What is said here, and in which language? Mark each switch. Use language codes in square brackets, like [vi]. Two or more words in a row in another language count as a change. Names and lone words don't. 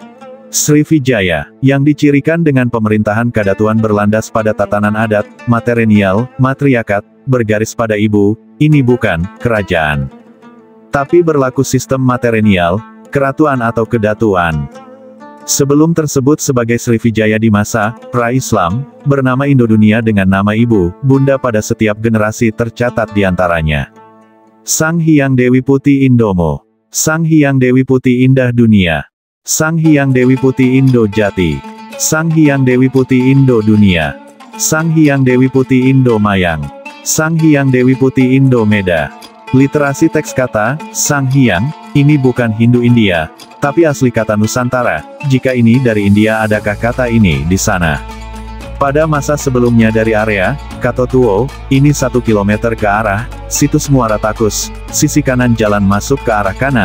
[id] Sriwijaya, yang dicirikan dengan pemerintahan kadatuan berlandas pada tatanan adat, matrilineal, matriarkat, bergaris pada ibu, ini bukan kerajaan. Tapi berlaku sistem matrilineal, keratuan atau kedatuan. Sebelum tersebut sebagai Sriwijaya di masa pra-Islam, bernama Indodunia dengan nama ibu, bunda pada setiap generasi tercatat di antaranya. Sang Hyang Dewi Putih Indomo, Sang Hyang Dewi Putih Indah Dunia, Sang Hyang Dewi Putih Indo Jati, Sang Hyang Dewi Putih Indo Dunia, Sang Hyang Dewi Putih Indo Mayang, Sang Hyang Dewi Putih Indo Meda. Literasi teks kata, Sang Hyang, ini bukan Hindu India, tapi asli kata Nusantara. Jika ini dari India, adakah kata ini di sana? Pada masa sebelumnya dari area Katotuo, ini 1 km ke arah situs Muara Takus, sisi kanan jalan masuk ke arah kanan.